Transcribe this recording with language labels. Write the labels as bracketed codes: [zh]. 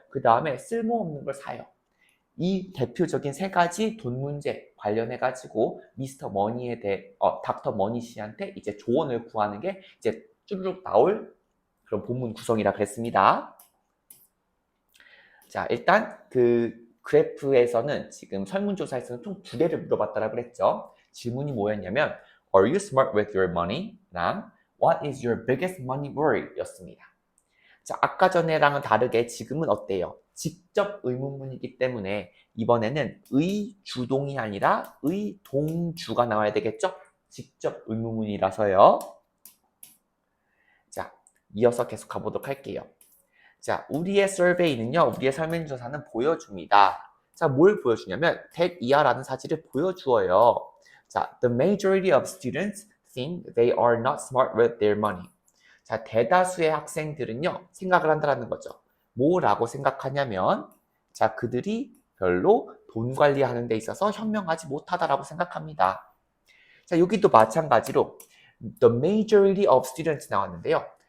[ko] 그 다음에 쓸모없는 걸 사요. 이 대표적인 세 가지 돈 문제 관련해 가지고 미스터 머니에 대해 닥터 머니 씨한테 이제 조언을 구하는 게 이제 쭈르륵 나올 그런 본문 구성이라 그랬습니다. 자, 일단 그 그래프에서는 지금 설문조사에서는 총 2개를 물어봤다라고 그랬죠. 질문이 뭐였냐면 [en] Are you smart with your money? 랑 What is your biggest money worry? [ko] 였습니다. 자, 아까 전에랑은 다르게 지금은 어때요? 직접 의문문이기 때문에 이번에는 의주동이 아니라 의동주가 나와야 되겠죠? 직접 의문문이라서요. 자, 이어서 계속 가보도록 할게요. 자, 우리의 설베이는요, 우리의 설문조사는 보여줍니다. 자, 뭘 보여주냐면 that 이하라는 사실을 보여주어요. [en] 자, the majority of students think they are not smart with their money. [ko] 자, 대다수의 학생들은요, 생각을 한다는 거죠. 뭐라고 생각하냐면, 자, 그들이 별로 돈 관리하는 데 있어서 현명하지 못하다라고 생각합니다. 자, 여기도 마찬가지로 [en] the majority of students [ko] 나왔는데요.